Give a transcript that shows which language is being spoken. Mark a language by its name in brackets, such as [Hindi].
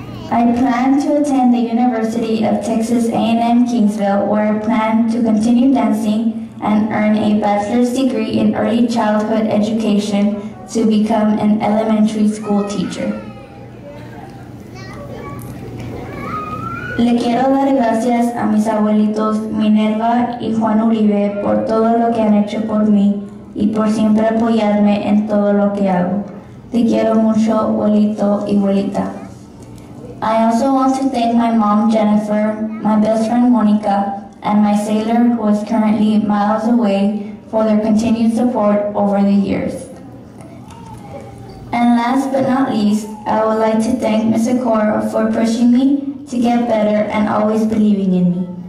[English] I plan to attend the University of Texas A&M Kingsville, where I plan to continue dancing and earn a bachelor's degree in early childhood education to become an elementary school teacher. [Spanish] Le quiero dar gracias a mis abuelitos Minerva y Juan Uribe por todo lo que han hecho por mí y por siempre apoyarme en todo lo que hago. Te quiero mucho, abuelito y abuelita. [English] I also want to thank my mom, Jennifer, my best friend, Monica, and my sailor, who is currently miles away, for their continued support over the years. And last but not least, I would like to thank Ms. Okora for pushing me to get better and always believing in me.